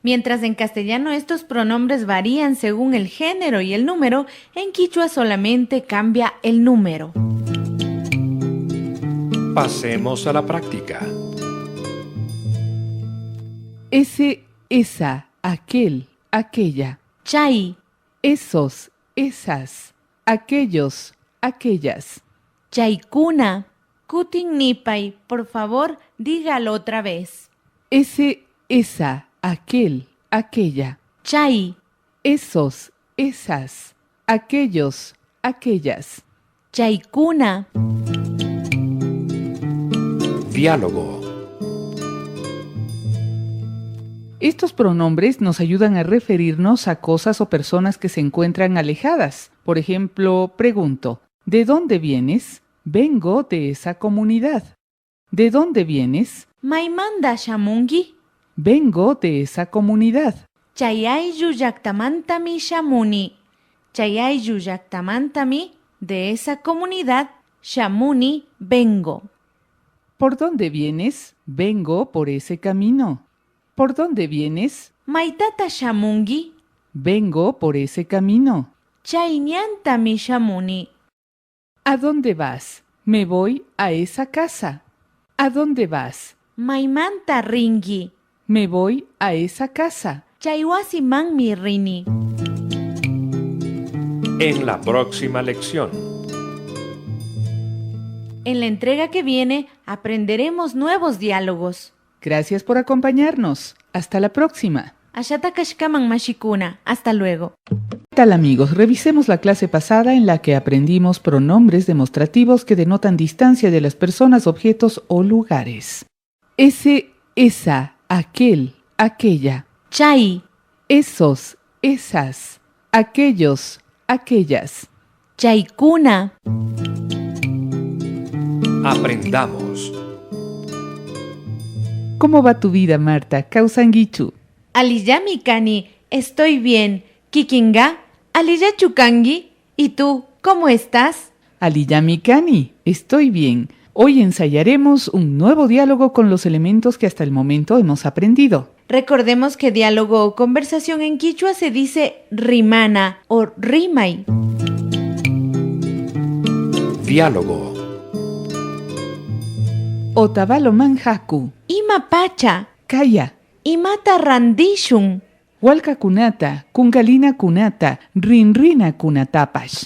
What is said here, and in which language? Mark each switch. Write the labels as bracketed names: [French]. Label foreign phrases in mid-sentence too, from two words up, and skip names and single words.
[Spanish] Mientras en castellano estos pronombres varían según el género y el número, en quichua solamente cambia el número. Pasemos a la práctica. Ese, esa, aquel, aquella. [Quechua] Chay, [Spanish] Esos, esas, aquellos, aquellas. [Quechua] chaykuna. Kutin nipay, [Spanish] por favor, dígalo otra vez. Ese, esa, aquel, aquella. [Quechua] Chay, [Spanish] Esos, esas, aquellos, aquellas. [Quechua] chaykuna. [Spanish] Diálogo. Estos pronombres nos ayudan a referirnos a cosas o personas que se encuentran alejadas. Por ejemplo, pregunto, ¿de dónde vienes? Vengo de esa comunidad. ¿De dónde vienes? [Quechua] Maymanda shamungi. [Spanish] Vengo de esa comunidad. [Quechua] Chayayu yaktamantami shamuni. Chayayu yaktamantami, [Spanish] de esa comunidad, shamuni, vengo. ¿Por dónde vienes? Vengo por ese camino. ¿Por dónde vienes? [Quechua] Maitata shamungi. [Spanish] Vengo por ese camino. [Quechua] Chayñantami shamuni. [Spanish] ¿A dónde vas? Me voy a esa casa. ¿A dónde vas? [Quechua] Maymanta ringi. [Spanish] Me voy a esa casa. [Quechua] Chaywasimanmi rini. [Spanish] En la próxima lección. En la entrega que viene aprenderemos nuevos diálogos. Gracias por acompañarnos. Hasta la próxima. [Quechua] Ashata kashkaman mashikuna. [Spanish] Hasta luego. ¿Qué tal, amigos? Revisemos la clase pasada en la que aprendimos pronombres demostrativos que denotan distancia de las personas, objetos o lugares. Ese, esa, aquel, aquella. Chay, Esos, esas, aquellos, aquellas. chaykuna. Aprendamos. ¿Cómo va tu vida, Marta? [Quechua] Kausangichu. Aliyami kani, [Spanish] estoy bien. [Quechua] Kikinga, aliya chukangi. [Spanish] ¿Y tú, cómo estás? Aliyamikani, estoy bien. Hoy ensayaremos un nuevo diálogo con los elementos que hasta el momento hemos aprendido. Recordemos que diálogo o conversación en quichua se dice rimana o rimay. Diálogo. [Quechua] Otavalo manjaku, Ima pacha, kaya, imata randishun, Walka kunata, kungalina kunata, rinrina kunatapash.